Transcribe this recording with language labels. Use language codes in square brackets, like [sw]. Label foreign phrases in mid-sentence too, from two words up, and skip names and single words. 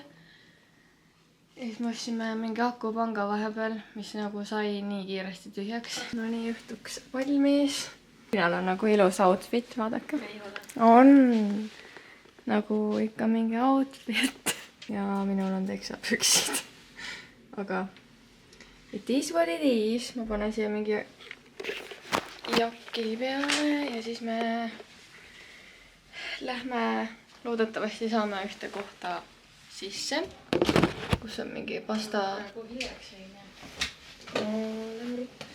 [et] Ja siis me ostsime mingi akupanga vahepeal, mis nagu sai nii kiiresti tühjaks. No nii juhtuks valmis. Liinal on nagu ilus outfit, vaadake. On nagu ikka mingi outfit. Ja minul on teksa püksid. [en] Aga it is what it is. [et] Ma panen siia mingi jaki peale ja siis me lähme, loodetavasti saame ühte kohta sisse, kus on mingi pasta. Nagu hiljaks ei näe.